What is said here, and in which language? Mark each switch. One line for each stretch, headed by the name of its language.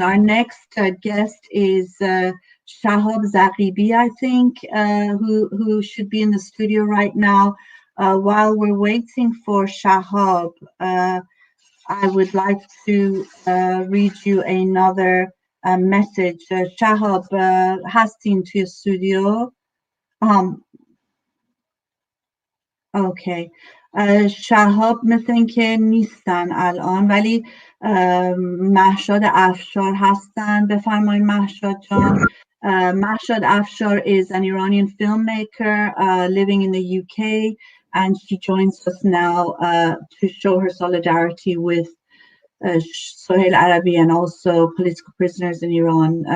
English: Our next guest is Shahab Zaqibi, I think, who should be in the studio right now. While we're waiting for Shahab, I would like to read you another message.
Persian: Shahab, هستین توی استودیو؟ Okay. شهاب مثل اینکه نیستن الان، ولی مهشاد افشار هستن. بفرمایید مهشاد جان.
English: Mahshad Afshar is an Iranian filmmaker living in the UK, and she joins us now to show her solidarity with Soheil Arabi and also political prisoners in Iran.